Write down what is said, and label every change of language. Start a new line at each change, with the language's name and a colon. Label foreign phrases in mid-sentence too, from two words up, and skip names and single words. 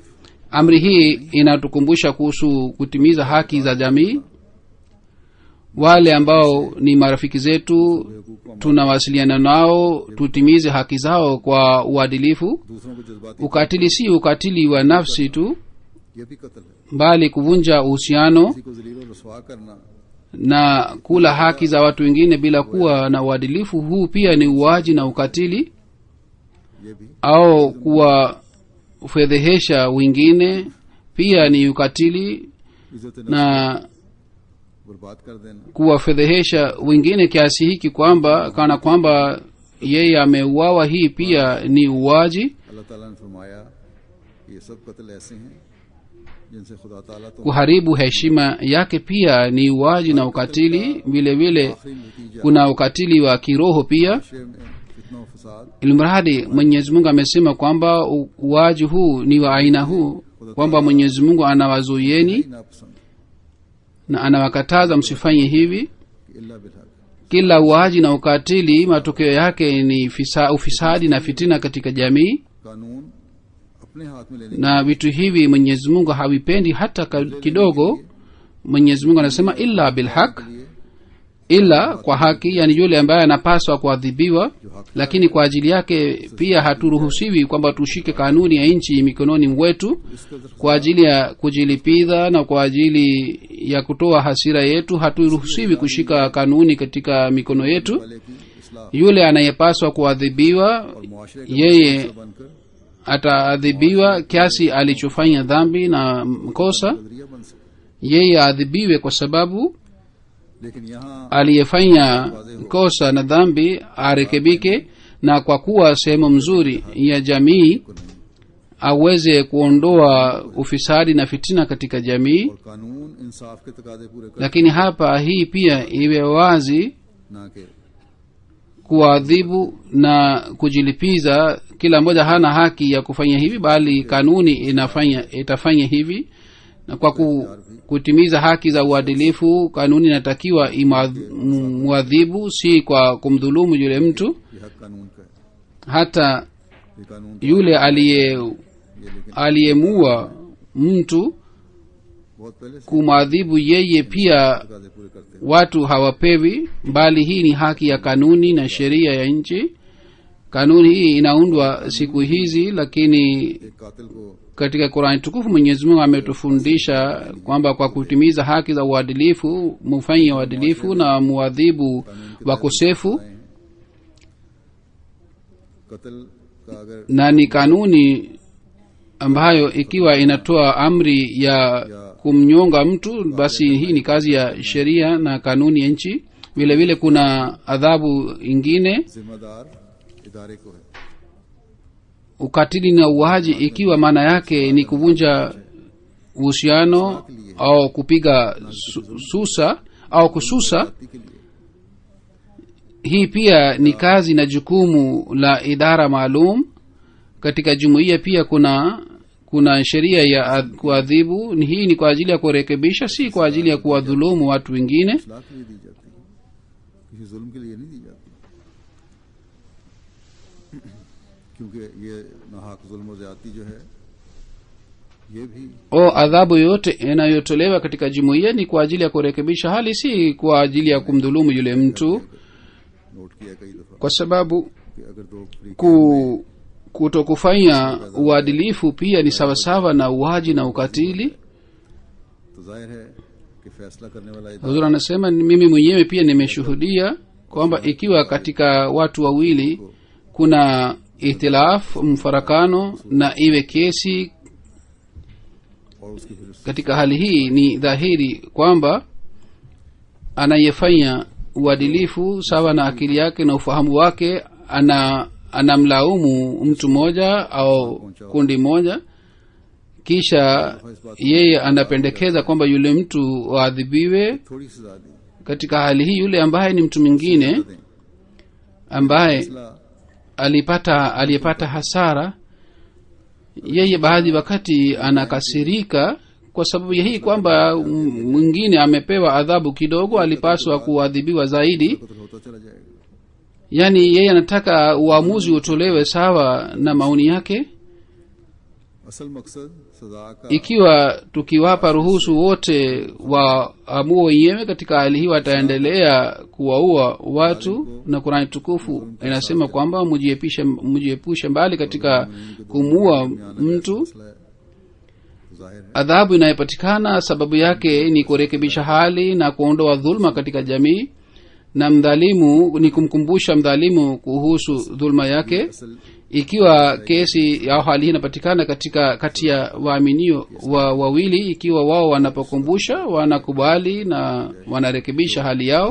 Swahili: Amri hii inatukumbusha kuhusu kutimiza haki za jamii. Wale ambao ni marafiki zetu tunawasiliana nao, tutimize haki zao kwa uadilifu.
Urdu: دوسروں کو جذباتی
Swahili: Ukatili si ukatili wa nafsi tu,
Urdu: یہ بھی قتل ہے.
Swahili: bali kuvunja uhusiano
Urdu: کسی کو ذلیل اور رسوا کرنا
Swahili: na kula haki za watu wengine bila kuwa na uadilifu, huu pia ni uwaji na ukatili.
Urdu: یہ بھی
Swahili: Au kuwafedhehesha wengine pia ni ukatili,
Urdu: इज्जत
Swahili: na
Urdu: برباد کر دینا.
Swahili: kuwafedhehesha wengine kiasi hiki kwamba kana kwamba yeye ameuawa, hii pia ni uwaji.
Urdu: اللہ تعالیٰ نے فرمایا یہ سب قتل ایسے ہیں جن سے خدا تعالیٰ تو
Swahili: Kuharibu heshima yake pia ni uwaji na ukatili. Vile vile
Urdu: آخری نتیجہ
Swahili: kuna ukatili wa kiroho pia.
Urdu: شے میں فتنہ اور فساد
Swahili: Ilmradi Mwenyezi Mungu amesema kwamba uwaji huu ni wa aina huu, kwamba Mwenyezi Mungu anawazuieni
Urdu: नापसंद
Swahili: na anawakataza msifanye hivi.
Arabic: कि إلا بالحق
Swahili: Kila uwaji na ukatili matokeo yake ni ufisadi na fitina katika jamii,
Urdu: قانون اپنے ہاتھ میں لینے
Swahili: na vitu hivi Mwenyezi Mungu havipendi hata kidogo. Mwenyezi Mungu anasema
Arabic: إلا بالحق,
Swahili: ila kwa haki, yani yule ambaye anapaswa kuadhibiwa, lakini kwa ajili yake pia haturuhusiwi kwamba tushike kanuni ya nchi mikononi mwetu kwa ajili ya kujilipiza na kwa ajili ya kutoa hasira yetu. Haturuhusiwi kushika kanuni katika mikono yetu.
Urdu: والے کی اصلاح
Swahili: Yule anayepaswa kuadhibiwa,
Urdu: اور معاشرے کا
Swahili: yeye
Urdu: حصہ بن کر
Swahili: ataadhibiwa kiasi alichofanya dhambi na mkosa.
Urdu: نظریہ بن سکے.
Swahili: Yeye aadhibiwe kwa sababu
Urdu: لیکن یہاں
Swahili: aliyefanya kosa na dhambi arekebike, na kwa kuwa sehemu mzuri ya jamii aweze kuondoa ufisadi na fitina katika jamii.
Urdu: اور قانون انصاف کے تقاضے پورے کر
Swahili: Lakini hapa hii pia iwe wazi,
Urdu: نہ کہ
Swahili: kuadhibu na kujilipiza, kila mmoja hana haki ya kufanya hivi, bali kanuni itafanya hivi. Na kwa kutimiza haki za uadilifu, kanuni inatakiwa muadhibu, si kwa kumdhulumu yule mtu.
Urdu: یہ حق قانون کا ہے.
Swahili: Hata
Urdu: یہ قانون
Swahili: yule
Urdu: یہ لیکن
Swahili: aliyemua mtu,
Urdu: بہت پہلے سے
Swahili: kumwadhibu yeye pia
Urdu: تقاضے پورے کرتے ہیں.
Swahili: watu hawapewi, bali hii ni haki ya kanuni na sheria ya nchi. Kanuni hii inaundwa siku hizi, lakini
Urdu: ایک قاتل کو
Swahili: katika Qur'ani tukufu Mwenyezi Mungu ametufundisha kwamba kwa kutimiza haki za uadilifu mufanye uadilifu na muadhibu wakosefu.
Urdu: قتل کا اگر
Swahili: Na ni kanuni ambayo ikiwa inatoa amri ya kumnyonga mtu, basi hii ni kazi ya sheria na kanuni ya nchi. Vile vile kuna adhabu ingine,
Urdu: ذمہ دار ادارے کو ہے.
Swahili: ukatili na uwaji, ikiwa maana yake ni kuvunja uhusiano au kupiga susa au kususa,
Urdu: کے لیے
Swahili: hii pia ni kazi na jukumu la idara maalum. Katika jumuiya pia kuna sheria ya kuadhibu. Hii ni kwa ajili ya kurekebisha, si kwa ajili ya kuwadhulumu watu wengine.
Urdu: اصلاح کے لیے دی جاتی ہے، کسی ظلم کے لیے نہیں دی جاتی، کیونکہ یہ ناحق ظلم اور زیادتی جو ہے یہ بھی
Swahili: Adhabu yote inayotolewa katika jumuiya ni kwa ajili ya kurekebisha hali, si kwa ajili ya kumdhulumu yule mtu,
Urdu: نوٹ کیا کئی دفعہ
Swahili: kwa sababu
Urdu: کہ اگر دو فریق
Swahili: kutokufanya uadilifu pia ni sawasawa na uwaji na ukatili.
Urdu: تو ظاہر ہے کہ فیصلہ کرنے والا ادارہ
Swahili: Huzur anasema mimi mwenyewe pia nimeshuhudia kwamba ikiwa katika watu wawili kuna ihtilaf, mfarakano, na iwe kesi
Urdu: اور اس کی پھر
Swahili: katika hali hii ni dhahiri kwamba anayefanya uadilifu sawa na akili yake na ufahamu wake anamlaumu mtu mmoja au kundi moja, kisha yeye anapendekeza kwamba yule mtu waadhibiwe.
Urdu: تھوڑی سزا دی
Swahili: Katika hali hii yule ambaye ni mtu mwingine ambaye aliyepata hasara, yeye baadhi wakati anakasirika kwa sababu ya hii kwamba mwingine amepewa adhabu kidogo, alipaswa kuadhibiwa zaidi.
Urdu: قتل ہوتا چلا جائے گا.
Swahili: yani yeye anataka uamuzi utolewe sawa na maoni yake.
Urdu: اصل مقصد سزا کا
Swahili: Ikiwa tukiwapa ruhusu wote waamue wenyewe, katika hali hii wataendelea kuwaua watu, na Qur'ani tukufu inasema kwamba mujiepushe mbali katika kumuua mtu.
Urdu: مسئلہ ہے ظاہر ہے
Swahili: Adhabu inayopatikana sababu yake ni kurekebisha hali na kuondoa dhulma katika jamii, na mdhalimu ni kumkumbusha mdhalimu kuhusu dhulma yake.
Urdu: असल
Swahili: Ikiwa kesi au hali hii inapatikana kati ya waaminio wawili, ikiwa wao wanapokumbusha, wanakubali na wanarekebisha hali yao,